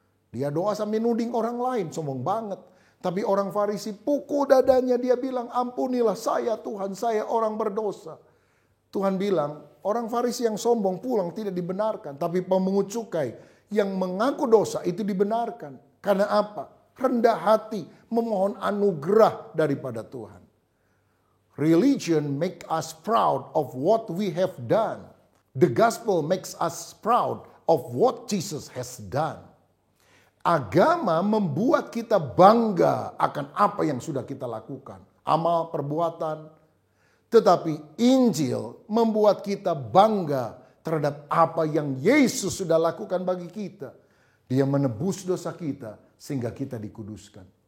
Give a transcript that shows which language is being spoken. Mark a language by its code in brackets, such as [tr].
[id] Dia doa sambil nuding orang lain, sombong banget. Tapi orang Farisi pukul dadanya, dia bilang, ampunilah saya Tuhan, saya orang berdosa. Tuhan bilang, orang Farisi yang sombong pulang tidak dibenarkan. Tapi pemungut cukai yang mengaku dosa itu dibenarkan. Karena apa? Rendah hati, memohon anugerah daripada Tuhan. [en] Religion make us proud of what we have done. The gospel makes us proud of what Jesus has done. [id] Agama membuat kita bangga akan apa yang sudah kita lakukan. Amal, perbuatan. Tetapi Injil membuat kita bangga terhadap apa yang Yesus sudah lakukan bagi kita. Dia menebus dosa kita sehingga kita dikuduskan.